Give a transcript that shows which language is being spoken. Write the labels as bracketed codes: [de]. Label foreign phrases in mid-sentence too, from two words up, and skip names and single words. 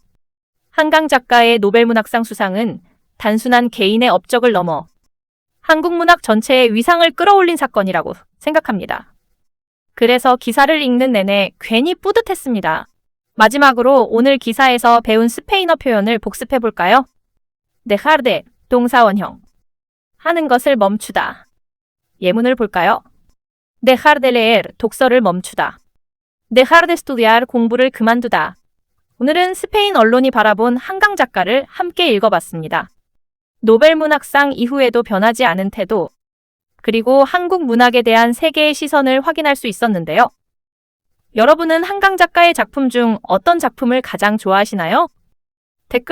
[ko] 한강 작가의 노벨문학상 수상은 단순한 개인의 업적을 넘어 한국 문학 전체의 위상을 끌어올린 사건이라고 생각합니다. 그래서 기사를 읽는 내내 괜히 뿌듯했습니다. 마지막으로 오늘 기사에서 배운 스페인어 표현을 복습해 볼까요? [es] dejar de, [ko] 동사원형. 하는 것을 멈추다. 예문을 볼까요? [es] dejar de leer, [ko] 독서를 멈추다. [es] dejar de estudiar, [ko] 공부를 그만두다. 오늘은 스페인 언론이 바라본 한강 작가를 함께 읽어봤습니다. 노벨문학상 이후에도 변하지 않은 태도, 그리고 한국 문학에 대한 세계의 시선을 확인할 수 있었는데요. 여러분은 한강 작가의 작품 중 어떤 작품을 가장 좋아하시나요?